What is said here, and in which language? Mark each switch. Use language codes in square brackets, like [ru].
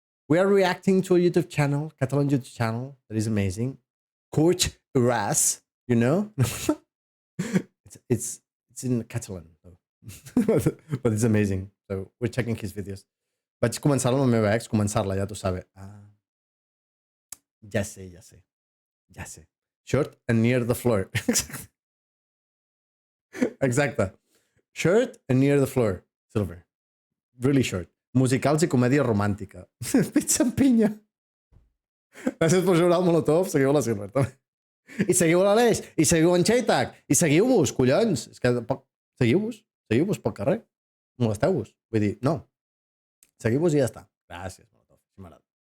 [en] We are reacting to a YouTube channel, Catalan YouTube channel. That is amazing. Curt i Ras, you know? It's in Catalan, though. But it's amazing. So we're checking his videos. [ca] Vaig començar-la amb la meva ex, començar-la, ja tu sabe. Ja sé. [en] Short and near the floor. Exacte. Short and near the floor. Silver. Really short. [ca] Musicals i comèdia romàntica. Pizza amb pinya. Gràcies per jugar al Molotov. Seguiu la Silver, també. I seguiu l'Aleix. I seguiu en Xeitac. I seguiu-vos, collons. És que seguiu-vos pel carrer. Molesteu-vos. Vull dir, no. Seguiu-vos i ja està. Gràcies, Molotov. Si m'agrada.